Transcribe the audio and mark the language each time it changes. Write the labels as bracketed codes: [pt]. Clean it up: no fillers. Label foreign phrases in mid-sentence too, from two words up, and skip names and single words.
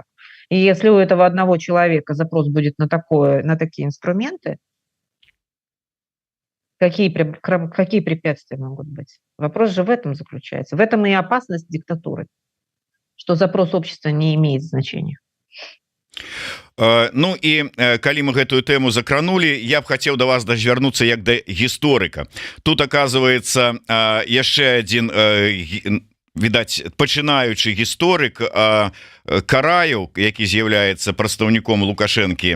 [ru] И если у этого одного человека запрос будет на такие инструменты, какие препятствия могут быть? Вопрос же в этом заключается. В этом и опасность диктатуры, что запрос общества не имеет значения. [be] Ну і калі мы гэтую тэму закранули, я б хацеў да вас звярнуцца як да гісторыка. [ru] Тут оказывается [be] яшчэ один відаць пачынаючы гісторык Караев, які з'яўляецца прадстаўніком Лукашэнкі